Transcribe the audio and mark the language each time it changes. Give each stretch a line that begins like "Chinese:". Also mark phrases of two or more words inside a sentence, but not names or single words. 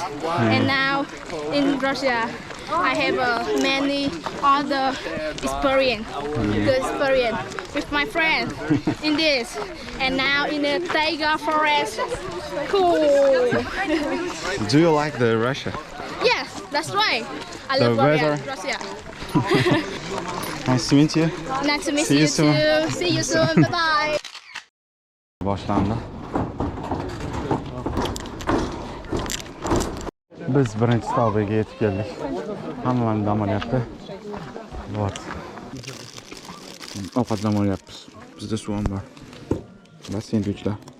English: And now in Russia, I have many other experience, good experience with my friends in this. And now in the Taiga forest. Cool. Do you like the Russia? Yes, that's right. I The love weather? Russia. Nice to meet you. Nice to meet See you you soon. too. See you soon. Bye bye.
Uzbek: Boshlandi. Biz birinchi stavbaga yetib keldik. Hammamiz dam olyapti. Вот. Ovqatlam olyapmiz. Bizda suv ham bor. Va sendvichlar.